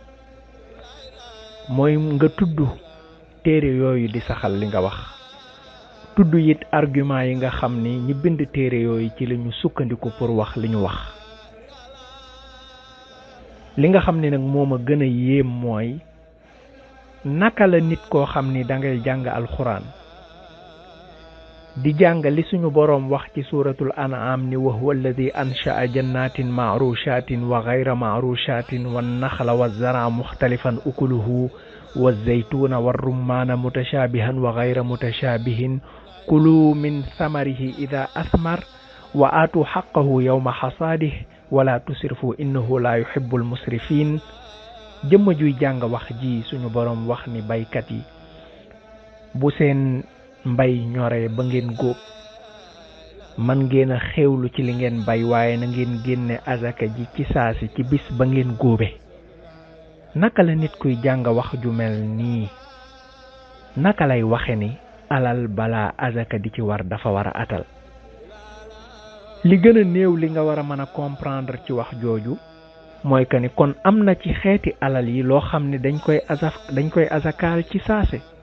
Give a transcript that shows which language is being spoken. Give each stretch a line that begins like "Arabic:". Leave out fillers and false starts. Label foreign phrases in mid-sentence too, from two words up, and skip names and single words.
Wolof: nga tuddu téré yoyu di saxal li nga wax tuddu yit argument yi nga xamni ñi bind téré yoyu ci lañu sukkandiku pour wax li ñu wax li nga xamni nak moma gëna yéem moy naka la nit ko xamni da ngay jàng alquran di jàng li suñu borom wax ci suratul an'am ni
Arabic: وهو الذي أنشأ جنات معروشات وغير معروشات والنخل والزرع مختلفا أكله والزيتون والرمان متشابها وغير متشابه كلوا من ثمره إذا أثمر وآتوا حقه يوم حصاده ولا تسرفوا إنه لا يحب المسرفين jëm
Wolof: juy jàng wax ji suñu borom wax ni baykat yi bu seen mbay ñoré ba ngeen góob man ngeen a xewlu ci li ngeen bay waaye na ngeen génne azaka ji ci saasi ci bis ba ngeen góobe naka la nit kuy jàng wax ju mel nii naka lay waxe ni alal bala azaka di ci war dafa wara atal li gëna néew li nga wara mëna comprendre ci wax jooju moy que ni kon amna ci xéeti alal yi lo xamni dañ koy azakal ci saase